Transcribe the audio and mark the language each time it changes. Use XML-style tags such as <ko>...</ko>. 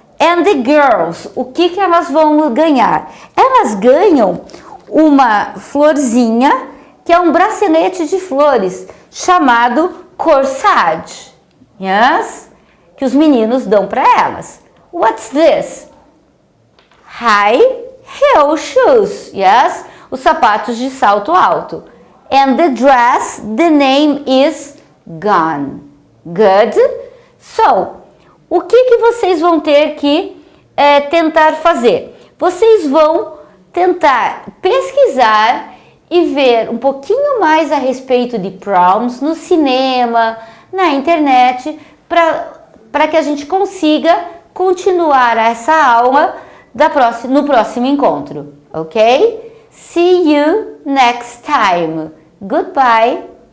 <en>And the girls,</en> <pt>o que elas vão ganhar? Elas ganham uma florzinha, que é um bracelete de flores, chamado corsage. Yes? Que os meninos dão para elas.</pt> <en>What's this? High heel shoes. Yes?</en> <pt>Os sapatos de salto alto.</pt> <en>And the dress, the name is gone. Good?</en> <pt>So, o que vocês vão ter que tentar fazer? Vocês vão tentar pesquisar e ver um pouquinho mais a respeito de proms no cinema, na internet, para que a gente consiga continuar essa aula no próximo encontro, ok?</pt> <en>See you next time. Goodbye.</en>